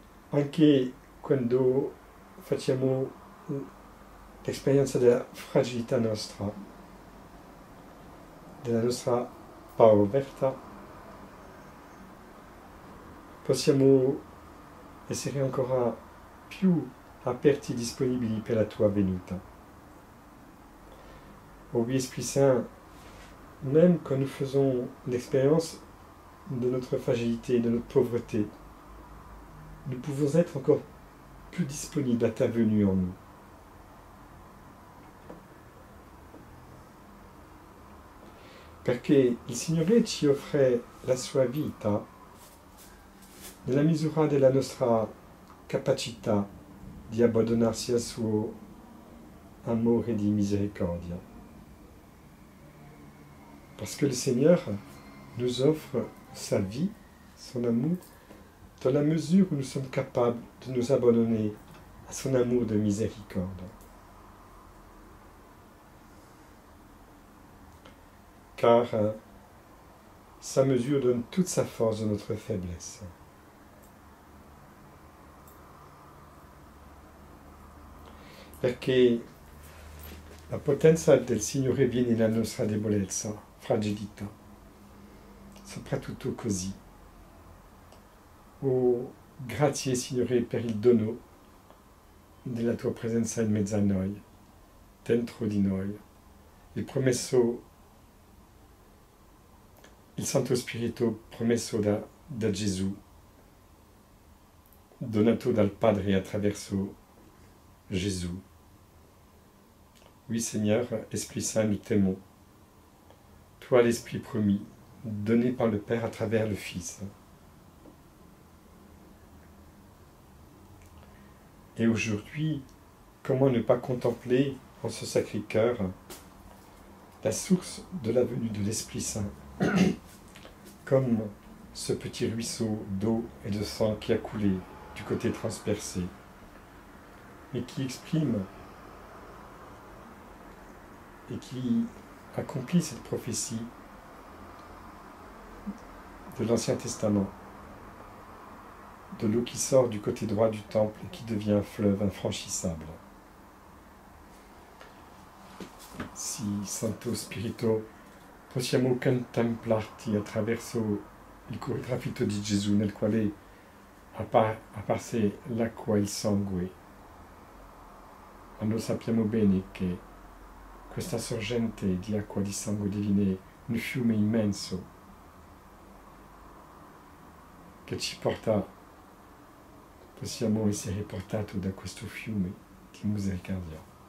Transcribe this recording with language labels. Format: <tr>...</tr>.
<it>Anche quando facciamo l'esperienza della fragilità nostra, della nostra povertà, possiamo essere ancora più aperti e disponibili per la tua venuta.</it> <fr>Oh oui, Esprit Saint, même quand nous faisons l'expérience de notre fragilité, de notre pauvreté, nous pouvons être encore plus disponibles à ta venue en nous.</fr> <it>Perché il Signore ci offre la sua vita nella misura della nostra capacità di abbandonarsi al suo amore di misericordia.</it> <fr>Parce que le Seigneur nous offre sa vie, son amour, dans la mesure où nous sommes capables de nous abandonner à son amour de miséricorde. Car sa mesure donne toute sa force de notre faiblesse.</fr> <it>Perché la potenza del Signore viene nella nostra debolezza, fragilità, soprattutto così. Oh, grazie Signore per il dono della tua presenza in mezzo a noi, dentro di noi, il promesso, il Santo Spirito promesso da Gesù, donato dal Padre attraverso Gesù.</it> <fr>Oui Seigneur, Esprit Saint, nous t'aimons. Toi l'Esprit promis, donné par le Père à travers le Fils. Et aujourd'hui, comment ne pas contempler en ce Sacré-Cœur la source de la venue de l'Esprit Saint, comme ce petit ruisseau d'eau et de sang qui a coulé du côté transpercé, et qui exprime et qui accomplit cette prophétie de l'Ancien Testament, de l'eau qui sort du côté droit du temple et qui devient un fleuve infranchissable.</fr> <it>Si Santo Spirito possiamo contemplarti attraverso il cuore trafitto di Gesù nel quale apparse l'acqua e il sangue. Ma noi sappiamo bene che questa sorgente di acqua di sangue diviene un fiume immenso che ci porta, possiamo essere portati da questo fiume di misericordia.</it>